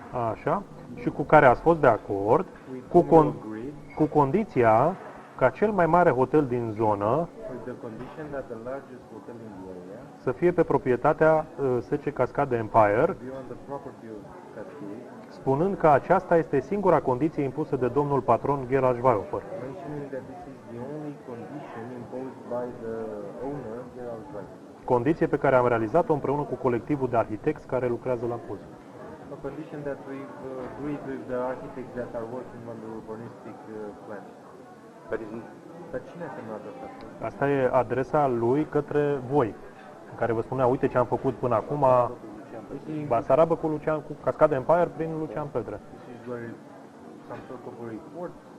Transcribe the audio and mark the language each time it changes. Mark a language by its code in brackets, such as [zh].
[ro] Așa, și cu care ați fost de acord cu condiția ca cel mai mare hotel din zonă [en] with the condition that the largest hotel in the area [ro] să fie pe proprietatea SC Cascade Empire, [en] be on the property of Cascade, [ro] spunând că aceasta este singura condiție impusă de domnul patron Gerald Schweighofer. [en] mentioning that this is the only condition imposed by the owner, Gerald Schweighofer. [ro] Condiție pe care am realizat-o împreună cu colectivul de arhitecți care lucrează la PUZ. [en] A condition that we've agreed with the architects that are working on the urbanistic plan. [ro] Dar cine a semnat asta? Asta e adresa lui către voi, în care vă spunea, uite ce am făcut până acum, Basarabă cu Cascade Empire prin Lucian Petre. [en] This is where some sort of a report.